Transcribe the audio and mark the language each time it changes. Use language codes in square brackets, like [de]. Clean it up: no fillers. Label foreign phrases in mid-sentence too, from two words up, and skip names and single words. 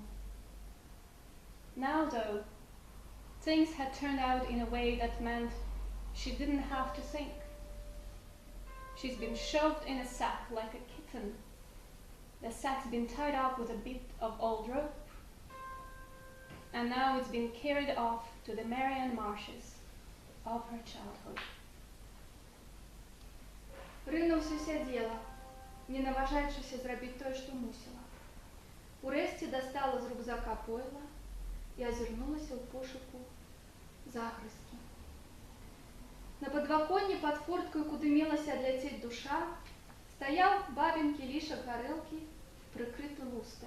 [en] Now, though, things had turned out in a way that meant she didn't have to think. She's been shoved in a sack like a kitten. The sack's been tied up with a bit of old rope, and now it's been carried off to the Marian marshes of her childhood. [be] Рына ўсё сядзела, не наважаючыся зрабіць тое, што мусіла. Урэшце дастала з рюкзака пойла і азірнулася ў пошуку загрызкі. На падваконні пад форткаю, куды мелася адляцець душа, стаяў бабін кілішак гарэлкі, прыкрыты лустаю.